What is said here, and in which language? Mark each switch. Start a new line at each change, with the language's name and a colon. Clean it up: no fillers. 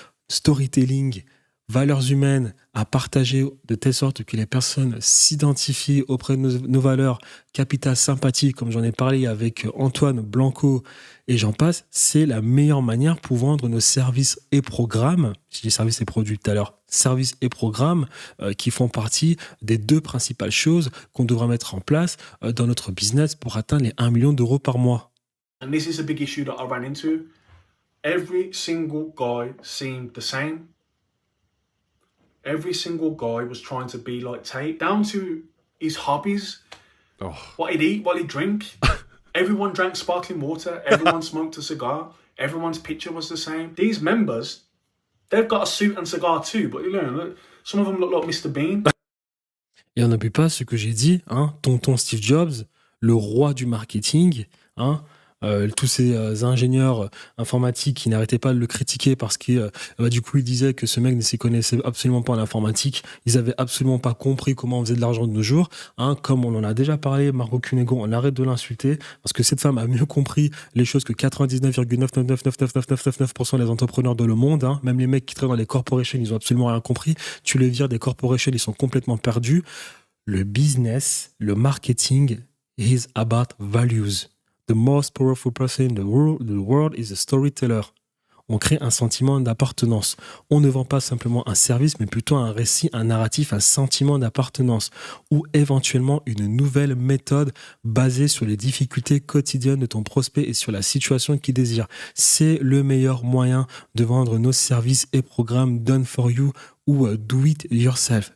French: Storytelling, valeurs humaines à partager de telle sorte que les personnes s'identifient auprès de nos valeurs, capital sympathie, comme j'en ai parlé avec Antoine Blanco et j'en passe, c'est la meilleure manière pour vendre nos services et programmes. Je dis services et produits tout à l'heure, services et programmes qui font partie des deux principales choses qu'on devra mettre en place dans notre business pour atteindre les 1 million d'euros par mois.
English: And this is a big issue that I ran into. Every single guy seemed the same. Every single guy was trying to be like Tate, down to his hobbies, what he'd eat, what he'd drink. Everyone drank sparkling water. Everyone smoked a cigar. Everyone's picture was the same. These members, they've got a suit and cigar too, but you know, look, some of them look like Mr. Bean.
French: Et on n'oublie pas ce que j'ai dit, tonton Steve Jobs, le roi du marketing, tous ces ingénieurs informatiques qui n'arrêtaient pas de le critiquer parce que du coup ils disaient que ce mec ne s'y connaissait absolument pas en informatique, ils avaient absolument pas compris comment on faisait de l'argent de nos jours, comme on en a déjà parlé, Margot Cunego, on arrête de l'insulter parce que cette femme a mieux compris les choses que 99,9999999% des entrepreneurs de le monde, même les mecs qui travaillent dans les corporations, ils ont absolument rien compris, tu les vires des corporations, ils sont complètement perdus. Le business, le marketing
English: is about values. The most powerful person in the world is a storyteller.
French: On crée un sentiment d'appartenance. On ne vend pas simplement un service, mais plutôt un récit, un narratif, un sentiment d'appartenance ou éventuellement une nouvelle méthode basée sur les difficultés quotidiennes de ton prospect et sur la situation qu'il désire. C'est le meilleur moyen de vendre nos services et programmes
English: done for you
French: ou
English: do it yourself.